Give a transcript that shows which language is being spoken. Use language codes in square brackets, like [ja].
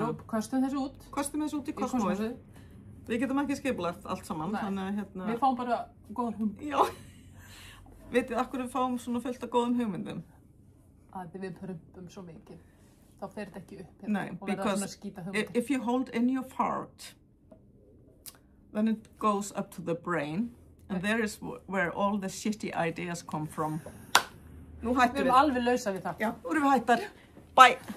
[is] Kostum þessu út. Kostum þessu út í kosmóið. Við getum ekki skipulagt allt saman. Þannig að hérna... Við fáum bara góðar hugmyndir. Já. Vitið, af hverju við fáum svona fullt af góðum hugmyndum? Að við prumpum svo mikið. Þá fer þetta ekki upp. [en] Nei, because if you hold in your fart, then it goes up to the brain. And there is where all the shitty ideas come from. [is] Nú hættum við. Við erum alveg lausa við það. Já, nú erum við hættar. Bye.